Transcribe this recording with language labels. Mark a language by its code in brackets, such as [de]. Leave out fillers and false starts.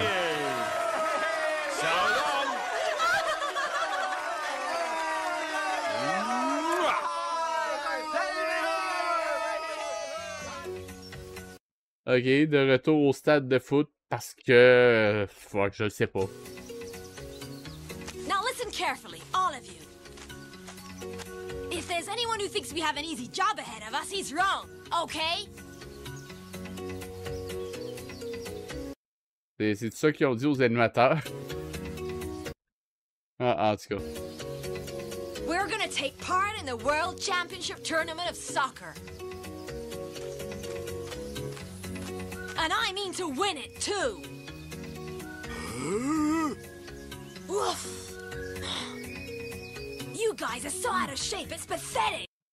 [en] So long. [fr] Ok, de retour au stade de foot parce que... fuck, je le sais pas. [en] Now listen carefully, all of you. If there's anyone who thinks we have an easy job ahead of us, he's wrong, okay? [fr] C'est ça qu'ils ont dit aux animateurs. En tout cas. [en] We're gonna take part in the World Championship Tournament of Soccer. And I mean to win it, too. Woof. You guys are so out of shape, it's pathetic.